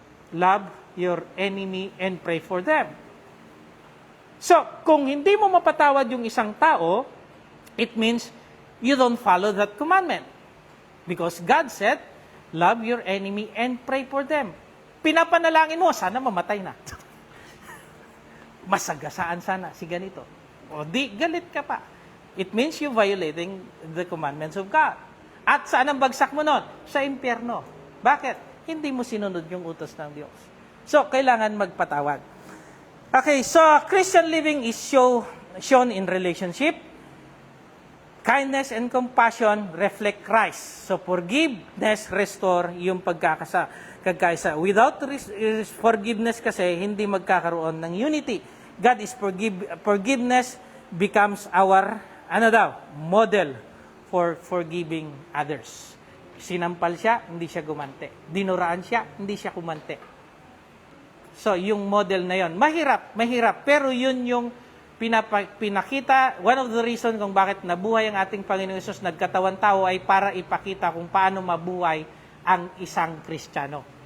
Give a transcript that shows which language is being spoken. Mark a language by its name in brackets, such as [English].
[English] Love your enemy and pray for them. So, [Filipino] kung hindi mo mapatawad yung isang tao, [English] it means you don't follow that commandment. Because God said, love your enemy and pray for them. [Filipino] Pinapanalangin mo, sana mamatay na. Masagasaan sana si ganito. O di, galit ka pa. [English] It means you violating the commandments of God. [Filipino] At saan ang bagsak mo nun? Sa impyerno. Bakit? Hindi mo sinunod yung utos ng Diyos. So, kailangan magpatawad. [English] Okay, so Christian living is shown in relationship. Kindness and compassion reflect Christ. So, forgiveness restore [Filipino] yung pagkakaisa. [English] Without forgiveness [Filipino] kasi, hindi magkakaroon ng unity. [English] God is forgiveness becomes our model for forgiving others. [Filipino] Sinampal siya, hindi siya gumante. Dinuraan siya, hindi siya kumante. So, yung model na yon, mahirap. Pero yun yung pinakita, [English] one of the reason [Filipino] kung bakit nabuhay ang ating Panginoong Hesus, nagkatawan tao, ay para ipakita kung paano mabuhay ang isang Kristiyano.